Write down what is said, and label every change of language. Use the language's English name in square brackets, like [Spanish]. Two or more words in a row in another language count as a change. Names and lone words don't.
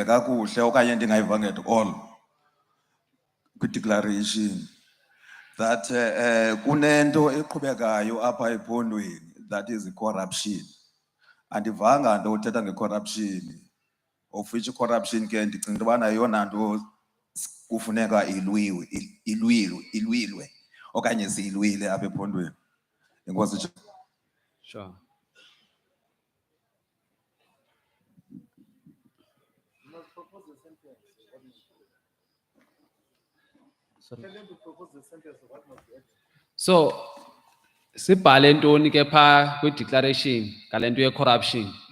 [Xhosa] kakuhle okanye ndingayivanga [English] at all [Xhosa] kwi-declaration that kunento eqhubekayo apha ephondweni, [English] that is corruption. [Xhosa] Andivanga nto uthetha nge-corruption, [English] of which corruption [Xhosa] ke ndicinga into yobana yeyona nto kufuneka ilwilwe okanye ziyilwile apha ephondweni. Enkosi. [English] Sure. [Xhosa] So, sibhale ntoni ke pha kwi-declaration ngale nto ye-corruption?